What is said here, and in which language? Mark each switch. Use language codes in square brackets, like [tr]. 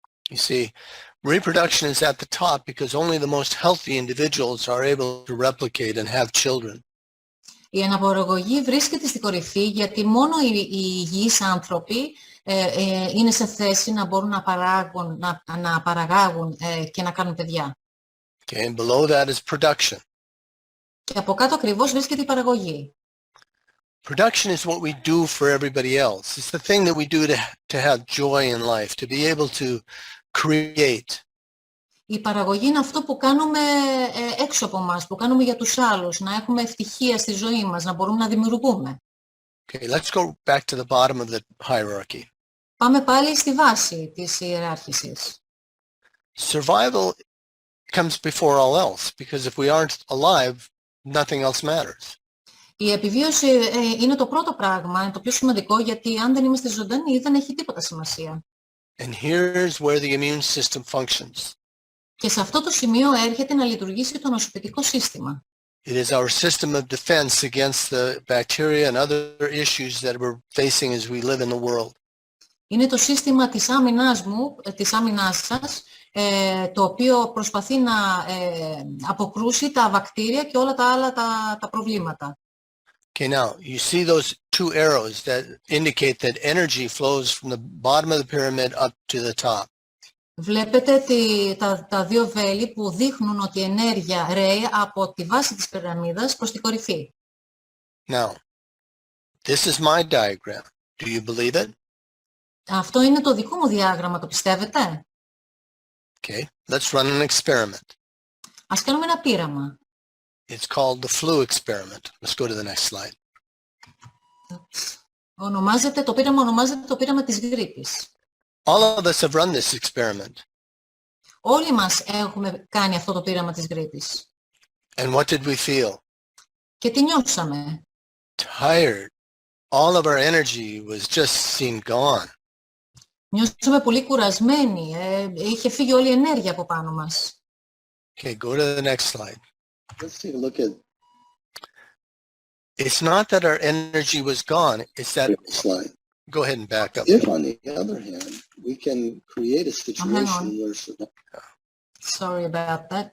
[en] You see, reproduction is at the top because only the most healthy individuals are able to replicate and have children. [el] Η αναπαραγωγή βρίσκεται στην κορυφή γιατί μόνο οι υγιείς άνθρωποι είναι σε θέση να μπορούν να παραγάγουν και να κάνουν παιδιά. [en] Okay, and below that is production. [el] Και από κάτω ακριβώς βρίσκεται η παραγωγή. [en] Production is what we do for everybody else. It's the thing that we do to have joy in life, to be able to create. [el] Η παραγωγή είναι αυτό που κάνουμε έξω από μας, που κάνουμε για τους άλλους, να έχουμε ευτυχία στη ζωή μας, να μπορούμε να δημιουργούμε. [en] Okay, let's go back to the bottom of the hierarchy. [el] Πάμε πάλι στη βάση της ιεράρχησης. [en] Survival comes before all else, because if we aren't alive, nothing else matters. [el] Η επιβίωση είναι το πρώτο πράγμα, είναι το πιο σημαντικό, γιατί αν δεν είμαστε ζωντανοί δεν έχει τίποτα σημασία. [en] And here's where the immune system functions. [el] Και σε αυτό το σημείο έρχεται να λειτουργήσει το ανοσοποιητικό σύστημα. [en] It is our system of defense against the bacteria and other issues that we're facing as we live in the world. [el] Είναι το σύστημα της άμυνάς σας, το οποίο προσπαθεί να αποκρούσει τα βακτήρια και όλα τα άλλα τα προβλήματα. [en] Okay, now you see those two arrows that indicate that energy flows from the bottom of the pyramid up to the top. [el] Βλέπετε τα δύο βέλη που δείχνουν ότι η ενέργεια ρέει από τη βάση της πυραμίδας προς την κορυφή. [en] Now, this is my diagram. Do you believe it? [el] Αυτό είναι το δικό μου διάγραμμα, το πιστεύετε? [en] Okay, let's run an experiment. [el] Ας κάνουμε ένα πείραμα. [en] It's called the flu experiment. Let's go to the next slide. [el] Το πείραμα ονομάζεται το πείραμα της γρίπης. [en] All of us have run this experiment. [el] Όλοι μας έχουμε κάνει αυτό το πείραμα της γρίπης. [en] And what did we feel? [el] Και τι νιώσαμε? [en] Tired. All of our energy was just seen gone. [el] Νιώσαμε πολύ κουρασμένοι. Είχε φύγει όλη η ενέργεια από πάνω μας. [en] Okay, go to the next slide. Let's take a look at It's not that our energy was gone. It's that, the slide. go ahead and back up. If, on the other hand, we can create a situation where Sorry about that.